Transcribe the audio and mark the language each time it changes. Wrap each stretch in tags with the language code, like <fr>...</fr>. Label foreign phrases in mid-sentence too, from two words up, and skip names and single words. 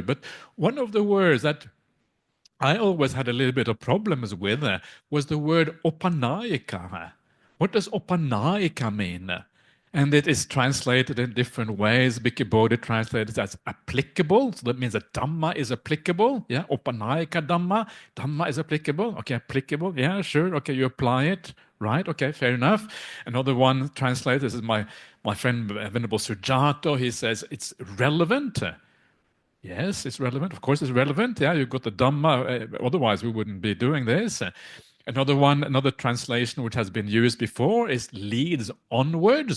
<en>But one of the words that I always had a little bit of problems with was the word opanayika. What does opanayika mean? And it is translated in different ways. 𝐵𝒂𝒄𝒕𝒔 translated as applicable. So that means that Dhamma is applicable.</en> <pi>Opanayika Dhamma.</pi> <en>Dhamma is applicable. Okay, applicable. Yeah, sure. Okay, you apply it. Right. Okay, fair enough. Another one translated, this is my friend Venerable Sujato. He says it's relevant. Yes, it's relevant. Of course, it's relevant. You've got the Dhamma. Otherwise, we wouldn't be doing this. Another translation which has been used before is leads onwards.</en>